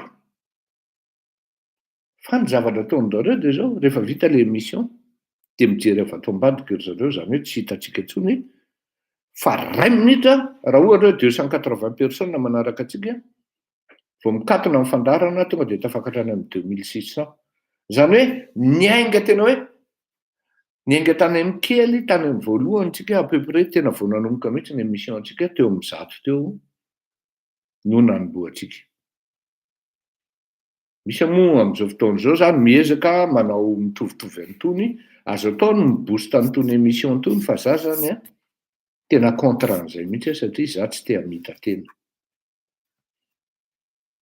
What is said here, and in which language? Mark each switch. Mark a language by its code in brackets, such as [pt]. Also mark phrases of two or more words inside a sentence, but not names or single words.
[mg] Fa ny zavatra ataon'zareo dia zao rehefa vita le émission dia mijery avy ato ambadika ry zareo zany hoe tsy hitantsika intsony fa 2 minitra raha ohatra hoe 280 personnes manaraka atsika vao mikatona amin'ny fandarana tonga dia tafakatra any amin'ny 2600. Zany hoe niainga tena hoe niainga tany amin'ny kely tany amin'ny voalohany tsika [fr] à peu près [mg] tena vao nanomboka mihitsy ny émission antsika teo amin'ny 100 teo no nanomboantsika. Misy moa amin'izao fotoana izao zany miezaka manao mitovitovy an'itony azo atao ny mibosta an'itony émission itony fa za zany tena contre an'izay mihitsy satria za tsy te hamita tena.